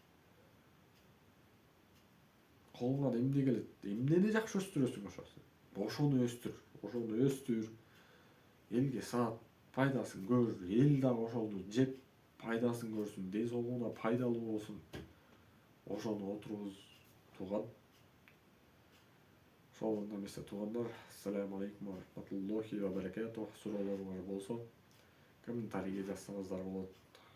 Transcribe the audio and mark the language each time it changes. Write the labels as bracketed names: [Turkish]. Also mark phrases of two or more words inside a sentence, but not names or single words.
[Kyrgyz] Колуңан эмне келет, эмнени жакшы өстүрөсүң ошону өстүр. Ошону өстүр. Элге саат пайдасын көр, эл дагы ошону жеп пайдасын көрсүн, ден соолугуна пайдалуу болсун. Ошону отургуз тууган. Ошол эмесе туугандар, [Arabic] السلام عليكم ورحمة الله وبركاته. [Kyrgyz] Суроолоруңар болсо комментарийге жазсаңыздар болот.